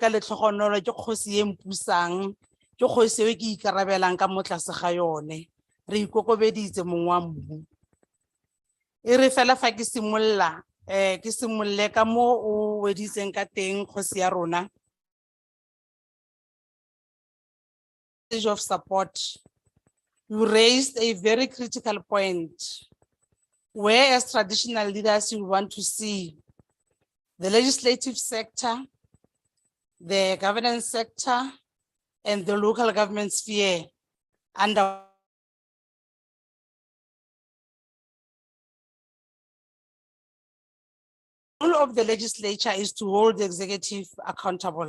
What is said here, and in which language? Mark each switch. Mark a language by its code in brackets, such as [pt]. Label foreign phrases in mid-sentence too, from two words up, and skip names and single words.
[tn] letlhogonolo ke kgosi e mpusang ke kgosi e ke ikarabelang ka mo tlase ga yone re ikokobeditse mong wa mmu e re fela fa ke simolla ke simolle ka mo o weditseng ka teng kgosi ya rona [en] of support. You raised a very critical point where as traditional leaders you want to see the legislative sector, the governance sector, and the local government sphere under the role of the legislature is to hold the executive accountable.